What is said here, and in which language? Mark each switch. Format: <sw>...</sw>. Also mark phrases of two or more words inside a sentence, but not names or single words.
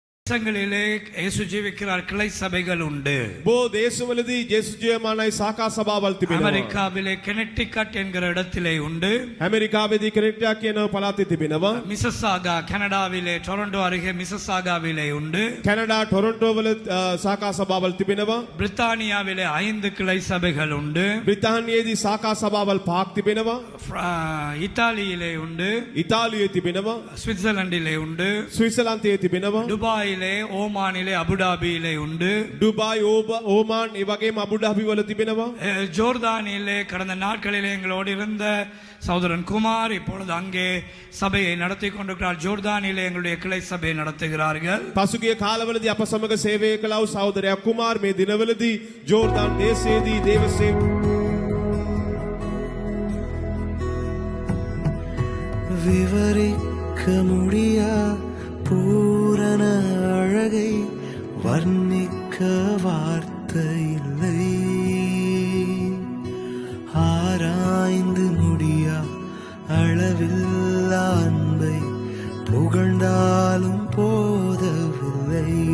<ta>தேசங்களிலே இயேசு ஜீவிக்கிறார் கிளை சபைகள் உண்டு.</ta> <si>බොහෝ දේශවලදී ජේසුස් ජීවමානයි සාකා සභාවල් තිබෙනවා.</si> <ta>அமெரிக்காவிலே கனெக்டிகட் என்கிற இடத்திலே உண்டு.</ta> <si>ඇමරිකාවේදී කනෙක්ටිකා කියන පළාතේ තිබෙනවා.</si> <ta>மிசசாகா கனடாவிலே டொரண்டோ அருகே மிசசாகாவிலே உண்டு.</ta> <si>කැනඩා ටොරොන්ටෝ වල සාකා සභාවල් තිබෙනවා.</si> <ta>பிரித்தானியாவிலே 5 கிளை சபைகள் உண்டு.</ta> <si>බ්‍රිතාන්‍යයේදී සාකා සභාවල් 5ක් තිබෙනවා.</si> <ta>இத்தாலியிலே உண்டு.</ta> <si>ඉතාලියේ තිබෙනවා.</si> <ta>சுவிட்சர்லாந்திலே உண்டு.</ta> <si>ස්විට්සර්ලන්තයේ තිබෙනවා.</si> <ta>துபாயிலே ஓமானிலே அபுதாபியிலே உண்டு.</ta> <si>டுபாய் ஓமான் ඒ වගේම අබුදාබි වල තිබෙනවා.</si> <ta>ஜோர்தானிலே கடந்த நாட்களிலே எங்களோடு இருந்த சகோதரன் குமார் இப்பொழுது அங்கே சபையை நடத்தி கொண்டிருக்கிறார். ஜோர்தானிலே எங்களுடைய கிளை சபையை நடத்துகிறார்கள்.</ta> <si>පසුගිය කාලවලදී අප සමග සේවය කළ වූ සහෝදරයා කුමාර් මේ දිනවලදී ජෝර්දාන් දේශයේදී දේව</si> <ta>விவரிக்க முடியா பூரண அழகை வர்ணிக்க வார்த்தை இல்லை. ஆராய்ந்து முடியா அளவில்லா அன்பை புகழ்ந்தாலும் போதவில்லை.</ta>